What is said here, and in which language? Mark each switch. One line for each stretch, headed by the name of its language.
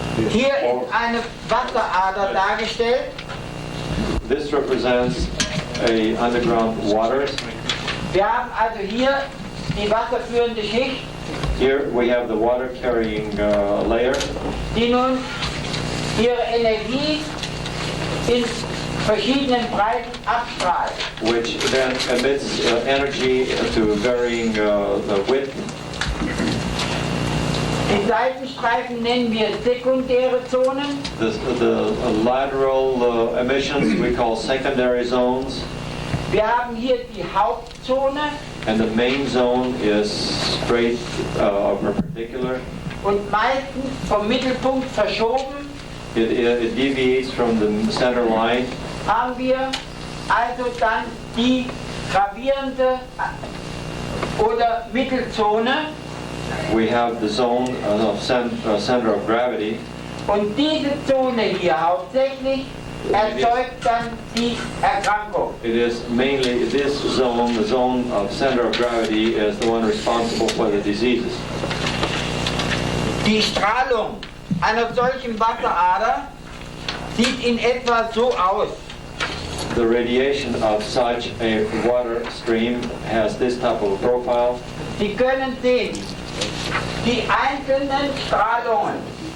German: Hier ist eine Wasserader dargestellt.
English: This represents a underground waters.
German: Wir haben also hier die wasserführende Schicht,
English: Here we have the water carrying layer,
German: die nun ihre Energie in verschiedenen Breiten abstrahlt.
English: which then emits energy to varying width.
German: Die Seitenstreifen nennen wir sekundäre Zonen.
English: The lateral emissions we call secondary zones,
German: Wir haben hier die Hauptzone
English: and the main zone is straight perpendicular.
German: und meistens vom Mittelpunkt verschoben.
English: It deviates from the center line.
German: Haben wir also dann die gravierende oder Mittelzone
English: We have the zone of center of gravity,
German: und diese Zone hier hauptsächlich erzeugt dann die Erkrankung.
English: it is mainly this zone, the zone of center of gravity, is the one responsible for the diseases.
German: Die Strahlung einer solchen Wasserader sieht in etwa so aus.
English: The radiation of such a water stream has this type of profile.
German: Sie können sehen, die einzelnen Strahlungen